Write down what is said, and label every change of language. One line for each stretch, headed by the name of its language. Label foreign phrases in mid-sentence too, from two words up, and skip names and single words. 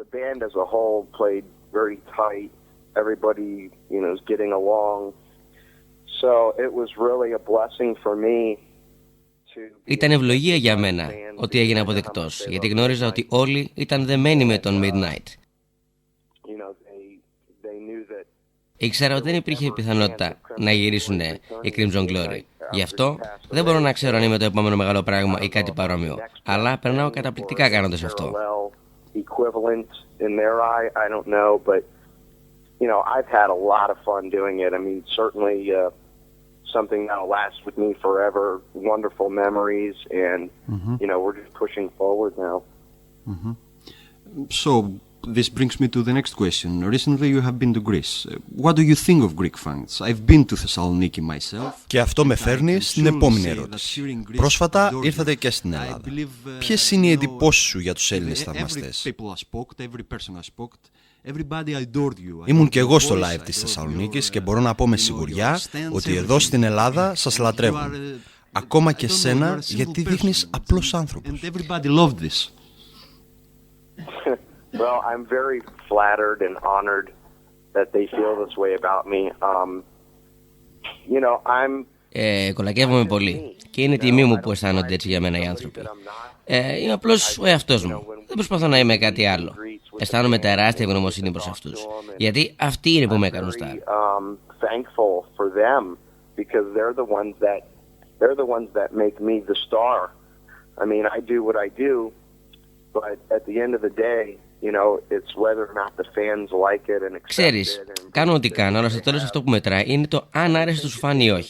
Greek: Ήταν ευλογία για μένα ότι έγινε αποδεκτός, γιατί γνώριζα ότι όλοι ήταν δεμένοι με τον Midnight. Ήξερα ότι δεν υπήρχε πιθανότητα να γυρίσουν οι Crimson Glory. Γι' αυτό δεν μπορώ να ξέρω αν είμαι το επόμενο μεγάλο πράγμα ή κάτι παρόμοιο. Αλλά περνάω καταπληκτικά κάνοντας αυτό.
English: I've had a lot of fun doing it. I mean, certainly something that'll last with me forever. Wonderful memories, and we're just pushing forward now. So this brings me to the next question. Recently you have been to Greece. What do you think of Greek fans? I've been to Thessaloniki myself.
Greek: Και αυτό με φέρνει στην επόμενη ερώτηση. Πρόσφατα ήρθατε και στην Ελλάδα. Ποιες είναι οι εντυπώσεις σου για τους Έλληνες θαυμαστές? Ήμουν και εγώ στο live της Θεσσαλονίκης και μπορώ να πω με σιγουριά ότι εδώ στην Ελλάδα σας λατρεύουν. Ακόμα και σένα, γιατί δείχνεις απλός άνθρωπος.
English: Well, I'm very flattered and honored that they feel this way about me.
Greek: Κολακεύομαι πολύ και είναι τιμή μου που αισθάνονται έτσι για μένα οι άνθρωποι. Είμαι απλώς ο εαυτός μου. Δεν προσπαθώ να είμαι κάτι άλλο. Αισθάνομαι τεράστια ευγνωμοσύνη προς αυτούς, γιατί αυτοί είναι που με έκαναν στάρ. Ξέρεις, κάνω ό,τι κάνω, αλλά στο τέλος αυτό που μετράει είναι το αν άρεσε στους φαν ή όχι.